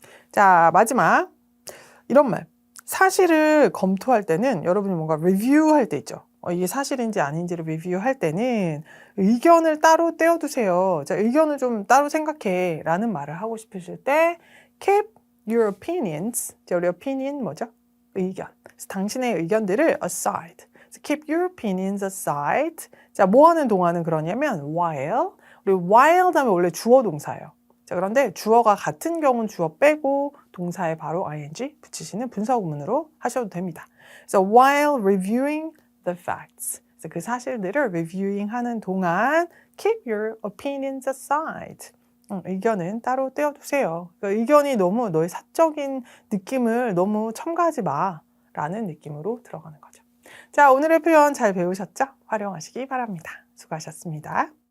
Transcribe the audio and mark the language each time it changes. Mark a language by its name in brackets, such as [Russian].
[Korean] 자, 마지막 이런 말. 사실을 검토할 때는 여러분이 뭔가 리뷰할 때 있죠. 이게 사실인지 아닌지를 리뷰할 때는 의견을 따로 떼어두세요. 자, 의견을 좀 따로 생각해 라는 말을 하고 싶으실 때 [English] keep your opinions. [Korean] 자, 우리 opinion 뭐죠? 의견. 그래서 당신의 의견들을 aside. [English] keep your opinions aside. [Korean] 자, 뭐 하는 동안은 그러냐면 while. 우리 while 다음에 원래 주어 동사예요. 자, 그런데 주어가 같은 경우는 주어 빼고 동사에 바로 ing 붙이시는 분사 구문으로 하셔도 됩니다. 그래서 [English] while reviewing the facts. [Korean] 그래서 그 사실들을 reviewing 하는 동안 [English] keep your opinions aside. [Korean] 의견은 따로 떼어두세요. 그러니까 의견이 너무 너의 사적인 느낌을 너무 첨가하지 마라는 느낌으로 들어가는 거죠. 자, 오늘의 표현 잘 배우셨죠? 활용하시기 바랍니다. 수고하셨습니다.